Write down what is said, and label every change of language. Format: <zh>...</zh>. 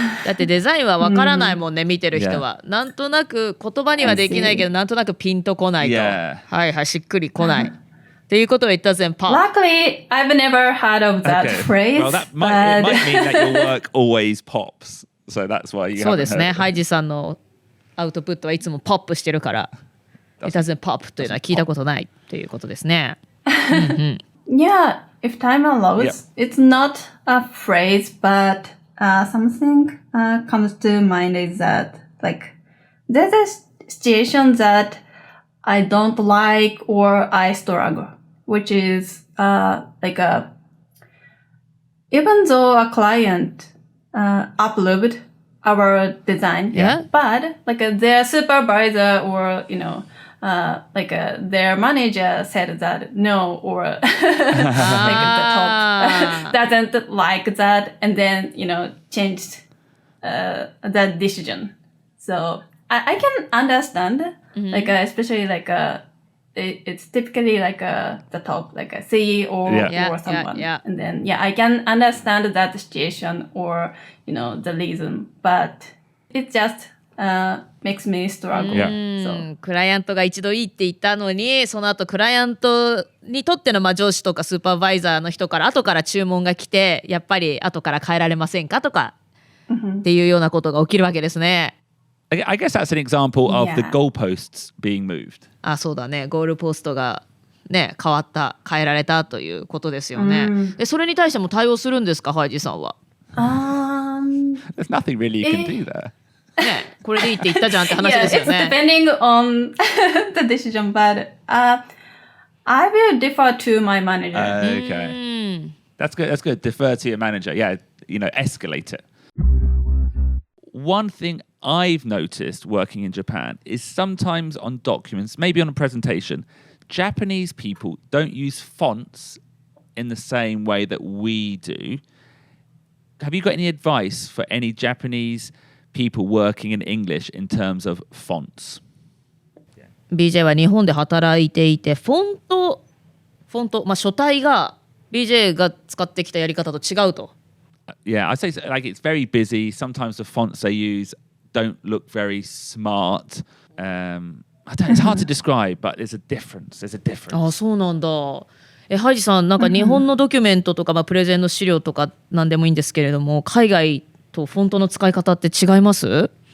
<ja>だってデザインはわからないもんね、見てる人は。なんとなく言葉にはできないけど、なんとなくピンとこないと。はいはい、しっくりこない。っていうことは</ja> <en>it doesn't pop. Luckily, I've never heard of that phrase. Well, it might mean that your work always pops. So that's why you</en> <ja>そうですね、</ja> <en>haven't heard it.</en> <ja>ハイジさんのアウトプットはいつもポップしてるから、</ja> <en>it doesn't pop</en> <ja>というのは聞いたことないっていうことですね。</ja> <en>Yeah, if time allows, it's not a phrase, but something comes to mind is that there's a situation that I don't like or I struggle, which is even though a client approved our design, but their supervisor or their manager said that no, or the top doesn't like that, and then changed that decision. So I can understand, especially it's typically the top, a CEO or someone, and then I can understand that situation or the reason, but it just makes me struggle. So.</en> <ja>クライアントが一度いいって言ったのに、その後クライアントにとっての上司とかスーパーバイザーの人から後から注文が来て、やっぱり後から変えられませんかとかっていうようなことが起きるわけですね。</ja> <en>I guess that's an example of the goalposts being moved.</en> <ja>あ、そうだね。ゴールポストがね、変えられたということですよね。で、それに対しても対応するんですか、ハイジさんは。</ja> <en>There's nothing really you can do there.</en> <ja>ね、これでいいって言ったじゃんって話ですよね。</ja> <en>It's depending on the decision, but I will defer to my manager. Okay. That's good. That's good. Defer to your manager. Yeah, escalate it. One thing I've noticed working in Japan is sometimes on documents, maybe on a presentation, Japanese people don't use fonts in the same way that we do. Have you got any advice for any Japanese people working in English in terms of fonts?</en> <ja>BJ は日本で働いていて、フォント、書体が BJ が使ってきたやり方と違うと。</ja> <en>Yeah, I'd say it's very busy. Sometimes the fonts they use don't look very smart. It's hard to describe, but there's a difference.</en> <ja>あ、そうなんだ。ハイジさん、なんか日本のドキュメントとか、プレゼンの資料とか何でもいいんですけれども、海外とフォントの使い方って違います？</ja>